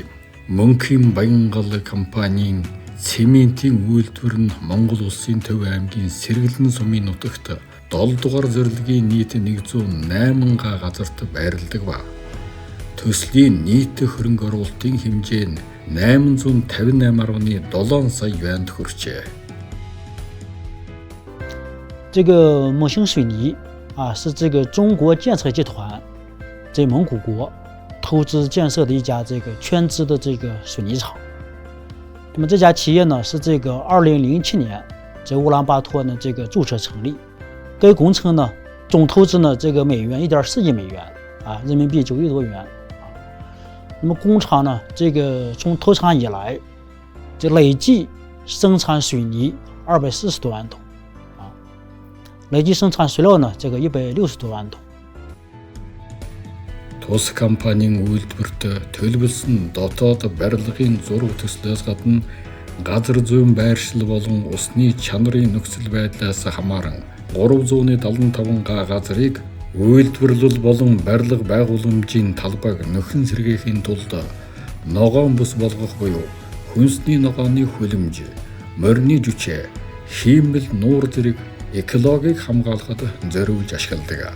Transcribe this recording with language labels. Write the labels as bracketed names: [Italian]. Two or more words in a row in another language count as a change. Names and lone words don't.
[Mongolian] Мөнхийн Баянгал компанийн цементийн үйлдвэр нь Монгол улсын Төв аймгийн Сэргэлэн сумын нутагт 7 дугаар зорилгын нийт 108 га газарт байрладаг ба төслийн нийт хөрөнгө оруулалтын хэмжээ нь 858.7 сая юанд хүрчээ. [Chinese] 这个蒙兴水泥是这个中国建设集团在蒙古国投资建设的一家这个全资的这个水泥厂。那么这家企业呢是这个2007年在乌兰巴托呢这个注册成立。该工程呢总投资呢这个美元1.4亿美元人民币9亿多元那么工厂呢这个从投产以来，这累计生产水泥240多万桶累计生产水料呢这个160多万桶。 [Mongolian] Тус компанийн үйлдвэрт төлөвлөсөн дотоод барилгын зураг төслөөс гадна газар зүйн байршил болон усны чанарын нөхцөл байдлаас хамааран 375 га газрыг үйлдвэрлэл болон барилга байгууламжийн талбайг нөхөн сэргээхийн тулд ногоон бүс болгох буюу хүнсний ногооны хүлэмж, морины жүчээ, хиймэл нуур зэрэг экологийг хамгаалахад зориулж ашигладаг.